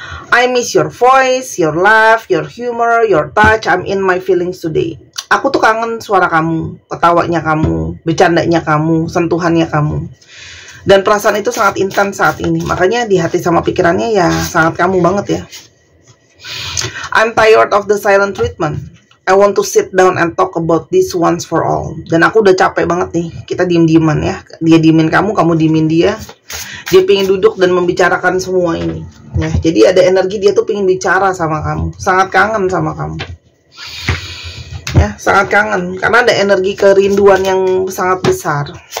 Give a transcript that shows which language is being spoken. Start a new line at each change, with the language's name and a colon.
English: I miss your voice, your laugh, your humor, your touch. I'm in my feelings today.
Indonesian: Aku tuh kangen suara kamu, ketawanya kamu, bercandanya kamu, sentuhannya kamu. Dan perasaan itu sangat intens saat ini. Makanya di hati sama pikirannya ya sangat kamu banget ya.
English: I'm tired of the silent treatment. I want to sit down and talk about this once for all.
Indonesian: Dan aku udah capek banget nih, kita diem-dieman ya. Dia diemin kamu, kamu diemin dia. Dia pengen duduk dan membicarakan semua ini ya. Jadi ada energi dia tuh pengen bicara sama kamu, sangat kangen sama kamu ya, sangat kangen. Karena ada energi kerinduan yang sangat besar.